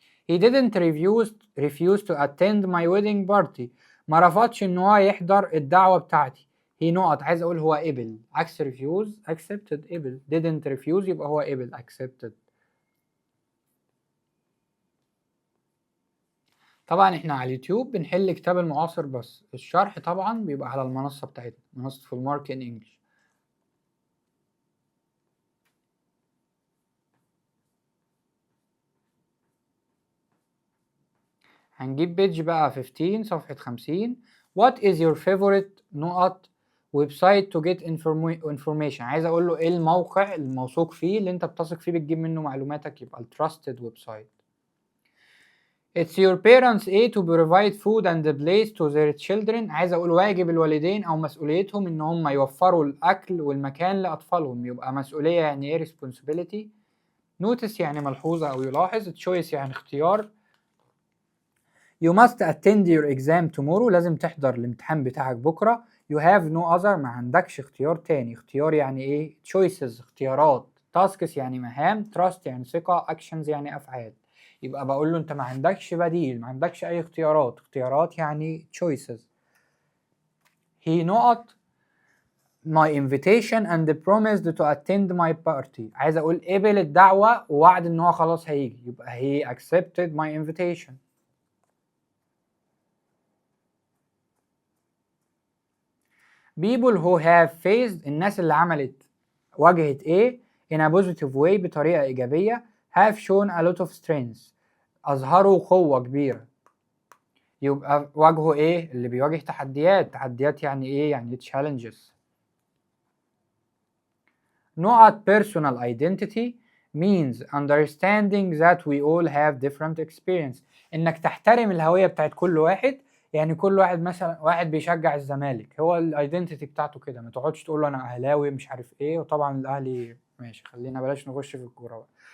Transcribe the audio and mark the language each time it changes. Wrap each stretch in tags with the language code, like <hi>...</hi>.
<en>He didn't refuse to attend my wedding party</en> <ar>ما رفضش ان هو يحضر الدعوة بتاعتي. he نقط عايز اقول هو قبل، عكس refuse accepted قبل، didn't refuse يبقى هو قبل accepted. طبعا احنا على اليوتيوب بنحل كتاب المعاصر بس، الشرح طبعا بيبقى على المنصة بتاعتنا، منصة فول مارك ان انجلش. هنجيب بيج بقى 15 صفحة 50.</ar> <en>What is your favorite</en> <ar>نقط ويب سايت</ar> <en>to get information؟</en> <ar>عايز اقول له ايه الموقع الموثوق فيه اللي انت بتثق فيه بتجيب منه معلوماتك، يبقى trusted ويب سايت.</ar> <en>It's your parents to provide food and a place to their children.</en> <ar>عايز اقول واجب الوالدين او مسؤوليتهم ان هم يوفروا الاكل والمكان لاطفالهم، يبقى مسؤولية يعني ايه responsibility. notice يعني ملحوظة او يلاحظ. choice يعني اختيار.</ar> <en>You must attend your exam tomorrow</en> <ar>لازم تحضر الامتحان بتاعك بكرة.</ar> <en>You have no other</en> <ar>ما عندكش اختيار تاني. اختيار يعني ايه؟ choices اختيارات. tasks يعني مهام. trust يعني ثقة. actions يعني أفعال. يبقى بقول له أنت ما عندكش بديل، ما عندكش أي اختيارات. اختيارات يعني choices.</ar> <en>He نقط my invitation and promised to attend my party.</en> <ar>عايز أقول قبل الدعوة ووعد إن هو خلاص هيجي، يبقى</ar> <en>he accepted my invitation. people who have faced</en> <ar>الناس اللي واجهت ايه</ar> <en>in a positive way</en> <ar>بطريقة إيجابية</ar> <en>have shown a lot of strength</en> <ar>أظهروا قوة كبيرة، يبقى واجهوا ايه؟ اللي بيواجه تحديات يعني ايه؟ يعني challenges.</ar> <en>نقط personal identity means understanding that we all have different experience.</en> <ar>انك تحترم الهوية بتاعت كل واحد، يعني كل واحد مثلا واحد بيشجع الزمالك هو الايدنتيتي بتاعته كده، ما تقعدش تقول له انا اهلاوي مش عارف ايه، وطبعا الاهلي ماشي خلينا بلاش نخش في الكوره بقى.</ar>